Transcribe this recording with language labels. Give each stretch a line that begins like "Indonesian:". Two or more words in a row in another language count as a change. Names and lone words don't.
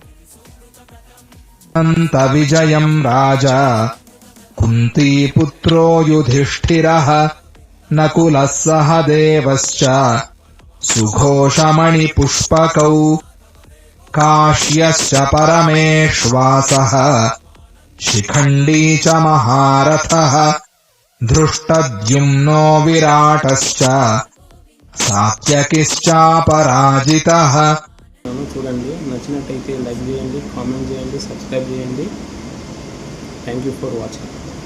Sanskrit: अन्तविजयम् राजा कुन्तीपुत्रो युधिष्ठिरः नकुलः सह देवश्च सुघोषमणिपुष्पकौ काश्यश्च परमेश्वासः शिखण्डी च महारथः धृष्टद्युम्नो विराटश्च सात्यकिश्चापराजितः
Telugu: చూడండి నచ్చినట్టయితే లైక్ చేయండి కామెంట్ చేయండి సబ్స్క్రైబ్ చేయండి
English: thank you for watching